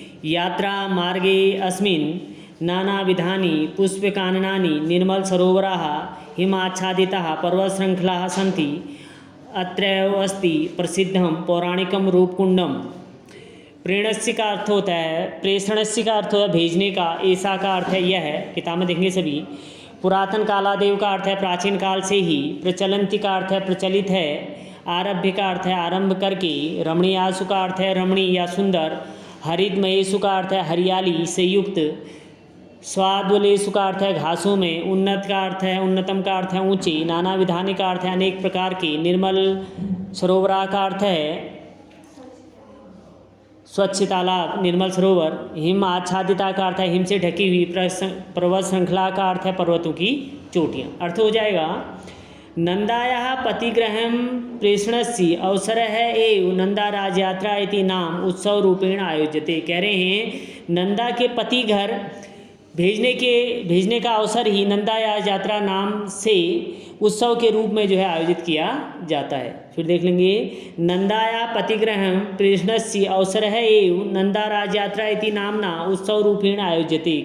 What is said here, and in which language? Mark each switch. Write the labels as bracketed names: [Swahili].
[Sanskrit] यात्रा मार्गे अस्मिन् नानाविधानि पुष्पकाननानि निर्मल सरोवराः हिमाच्छादिताः पर्वतशृङ्खलाः सन्ति। अत्रैव अस्ति प्रसिद्धं पौराणिकं रूपकुंडम। [Hindi] प्रेरणस्य का अर्थ होता है, प्रेषणस्य का अर्थ है भेजने का, ऐसा का अर्थ है यह है, किताब में देखेंगे सभी। पुरातन कालादेव का अर्थ है प्राचीन काल से ही, प्रचलंती का अर्थ है प्रचलित है, आरभ्य का अर्थ है आरंभ करके, रमणीयासु का अर्थ है रमणीय या सुंदर, हरितमयेषु का अर्थ है हरियाली से युक्त, स्वादुलेषु का अर्थ है घासों में, उन्नत का अर्थ है उन्नतम का अर्थ है ऊंचे, नाना विधानी का अर्थ है अनेक प्रकार के, निर्मल सरोवरा का अर्थ है स्वच्छ तालाब निर्मल सरोवर, हिम आच्छादिता का अर्थ है हिम से ढकी हुई, पर्वत श्रृंखला का अर्थ है पर्वतों की चोटियाँ। अर्थ हो जाएगा [Sanskrit] नंदायाः पतिगृहं प्रेषणस्य अवसरः एव नंदा राज यात्रा इति नाम उत्सव रूपेण आयोज्यते। [Hindi] कह रहे हैं नंदा के पति घर भेजने का अवसर ही नंदा यात्रा नाम से उत्सव के रूप में जो है आयोजित किया जाता है। फिर देख लेंगे [Sanskrit] नंदाया पतिगृहं प्रेषणस्य अवसरः एव नंदा राज यात्रा इति नामना उत्सव रूपेण आयोज्यते।